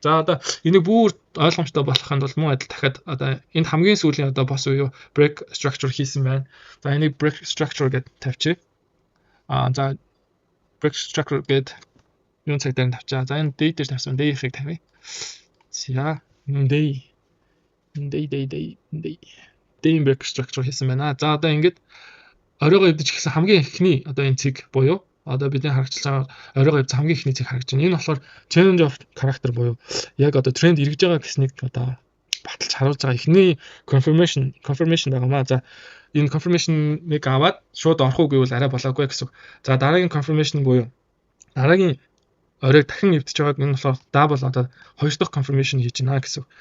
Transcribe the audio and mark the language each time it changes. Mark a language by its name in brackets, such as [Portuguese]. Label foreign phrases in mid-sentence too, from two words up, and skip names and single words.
[Mongolian] За одоо энийг бүр ойлгомжтой болгохын тулд мөн адил дахиад одоо энэ хамгийн сүүлийн одоо бос уу [English] break structure [Mongolian] хийсэн байна. За энийг [English] break structure [Mongolian] гэдээ тавьчих. За [English] break structure [Mongolian] гэдэг юун цаг дээр тавьчаа. За энэ day дээр тавьсан. Day-ийг тавья. За [English] day break structure [Mongolian] хийсэн байна. За одоо ингээд оройгоо эвдэж гисэн хамгийн эхний одоо энэ цэг буюу одоо бидний харагдаж байгаа оройгоо эвдсэн хамгийн эхний цэг харагдаж байна. Энэ болохоор [English] change of character [Mongolian] буюу яг одоо тренд эргэж байгаа гэснийг одоо баталж харуулж байгаа эхний confirmation байгаа маа. За энэ confirmation-ыг аваад шууд орох уу гэвэл арай болоогүй гэсэн үг. За дараагийн confirmation буюу дараагийн оройг дахин эвдэж байгааг энэ болохоор double одоо хоёр дахь confirmation хийж байна гэсэн үг.